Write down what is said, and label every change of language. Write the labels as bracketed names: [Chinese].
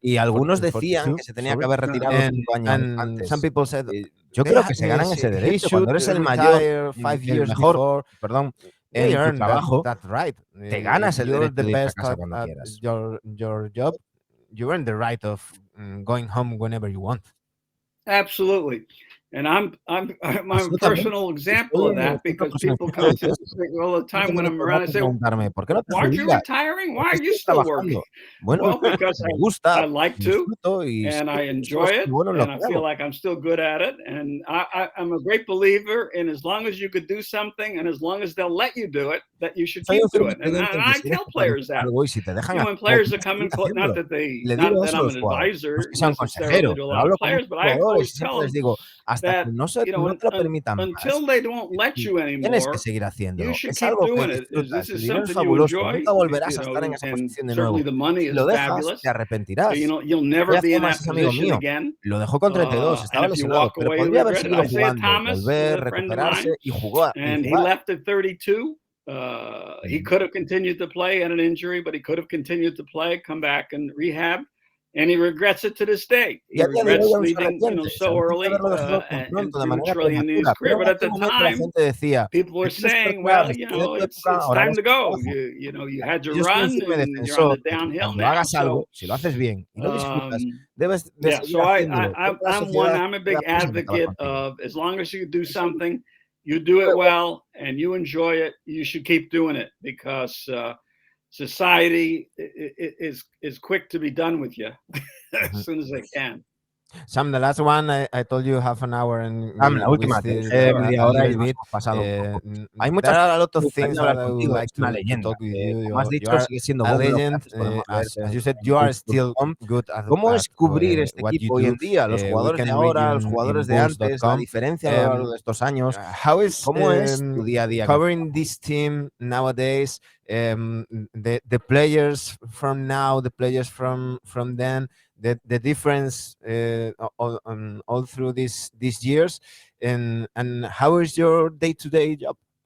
[Spanish] Y algunos decían que se tenía que haber retirado 5 años antes. [English] Some people said, [Spanish] yo creo que se ganan ese derecho. Cuando eres el mayor, el mejor, en tu trabajo, te ganas el derecho de irte a casa cuando quieras. [English] Your job. You earn the right of going home whenever you want. Absolutely. And I'm a personal example of that because people come to me all the time when I'm around and say, why aren't you retiring? Why are you still working? Well, because I like to, and I enjoy it, and I feel like I'm still good at it. And I'm a great believer in as long as you could do something and as long as they'll let you do it, that you should keep doing it. And I tell players that. When players are coming, not that I'm an advisor necessarily to a lot of players, but I always tell them, [Spanish] hasta que no te lo permitan más, [English] until they don't let you anymore, [Spanish] tienes que seguir haciéndolo. Es algo que disfrutas. El dinero es fabuloso. Nunca volverás a estar en esa posición de nuevo. Si lo dejas, te arrepentirás. Es amigo mío. Lo dejó con 32, estaba lesionado, pero podría haber seguido jugando, volver, recuperarse y jugar. [English] He left at 32. He could have continued to play at an injury, but he could have continued to play, come back and rehab. And he regrets it to this day. He regrets leaving so early and prematurely in his career. But at the time, people were saying, well, it's time to go. You had your run and you're on the downhill now. [Spanish] Si lo haces bien y lo disfrutas, debes [English] so I'm a big advocate of as long as you do something, you do it well and you enjoy it, you should keep doing it because society is quick to be done with you as soon as they can. Sam, the last one, I told you half an hour and [Spanish] la última, media hora y hemos pasado. Hay muchas [English] a lot of things that I would like to talk with you. [Spanish] Como has dicho, sigue siendo [English] a legend. As you said, you are still good at [Spanish] ¿Cómo es cubrir este equipo hoy en día? Los jugadores de ahora, los jugadores de antes, la diferencia a lo largo de estos años. ¿Cómo es tu día a día? [English] Covering this team nowadays, the players from now, the players from then, the difference all through these years, and how is your day-to-day job?